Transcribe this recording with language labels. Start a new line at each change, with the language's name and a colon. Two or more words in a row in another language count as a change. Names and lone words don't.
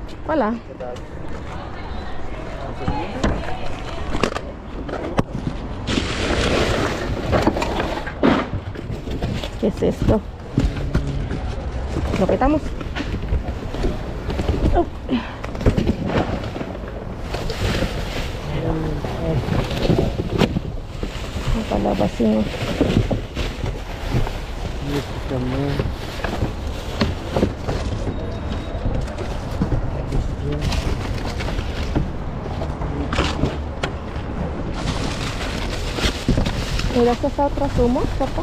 Filipino: Wala.
Spanish: ¿Qué es esto? Lo quitamos. Oh.
Filipino: Ang palabasin.
Spanish: Gracias a otra sumo, ¿cierto?